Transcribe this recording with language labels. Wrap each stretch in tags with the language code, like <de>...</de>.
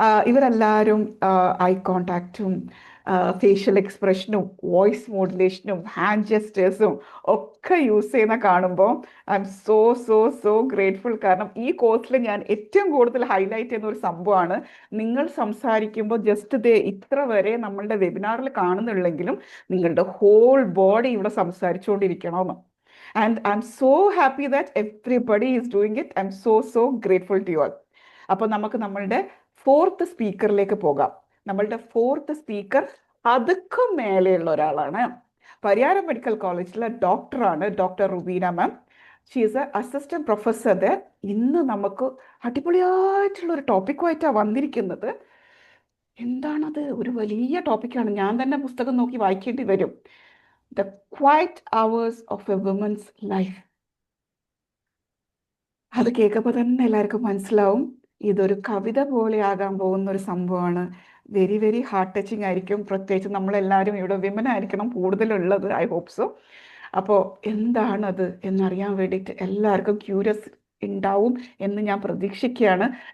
<ml>ഇവരെല്ലാവരും I കോണ്ടാക്റ്റും facial എക്സ്പ്രഷനും voice മോഡുലേഷനും hand ജെസ്റ്റേഴ്സും ഒക്കെ use ചെയ്യുന്ന കാണുമ്പോൾ</ml> <en>I'm so so so grateful.</en> <ml>കാരണം ഈ കോഴ്സിൽ ഞാൻ ഏറ്റവും കൂടുതൽ ഹൈലൈറ്റ് ചെയ്യുന്ന ഒരു സംഭവമാണ്, നിങ്ങൾ സംസാരിക്കുമ്പോൾ ജസ്റ്റ് ഇത്ര വരെ നമ്മളുടെ വെബിനാറിൽ കാണുന്നുള്ളെങ്കിലും നിങ്ങളുടെ ഹോൾ ബോഡി ഇവിടെ സംസാരിച്ചുകൊണ്ടിരിക്കണമെന്ന്.</ml> <en>And I'm so happy that everybody is doing it. I'm so grateful to you all.</en> <ml>അപ്പോൾ നമുക്ക് നമ്മളുടെ 4th സ്പീക്കറിലേക്ക് പോകാം. നമ്മളുടെ 4th സ്പീക്കർ അതുക്ക് മേലെയുള്ള ഒരാളാണ്. പരിയാരം മെഡിക്കൽ കോളേജിലെ ഡോക്ടറാണ് doctor Rubina ma'am.</ml> <en>She is a assistant professor there.</en> <ml>ഇന്ന് നമുക്ക് അടിപൊളിയായിട്ടുള്ള ഒരു ടോപ്പിക്കുമായിട്ടാണ് വന്നിരിക്കുന്നത്. എന്താണത്? ഒരു വലിയ ടോപ്പിക്കാണ്. ഞാൻ തന്നെ പുസ്തകം നോക്കി വായിക്കേണ്ടി വരും.</ml> <en>The quiet hours of a woman's life.</en> <ml>അത് കേൾക്കുമ്പോൾ തന്നെ എല്ലാവർക്കും മനസ്സിലാവും ഇതൊരു കവിത പോലെ ആകാൻ പോകുന്ന ഒരു സംഭവമാണ്.</ml> <en>very very heart touching</en> <ml>ആയിരിക്കും. പ്രത്യേകിച്ച് നമ്മളെല്ലാവരും ഇവിടെ വിമൻ ആയിരിക്കണം കൂടുതലുള്ളത്.</ml> <en>I hope so.</en> <ml>അപ്പോൾ എന്താണത് എന്നറിയാൻ വേണ്ടിയിട്ട് എല്ലാവർക്കും ക്യൂരിയസ് ഉണ്ടാവും എന്ന് ഞാൻ പ്രതീക്ഷിക്കുകയാണ്.</ml>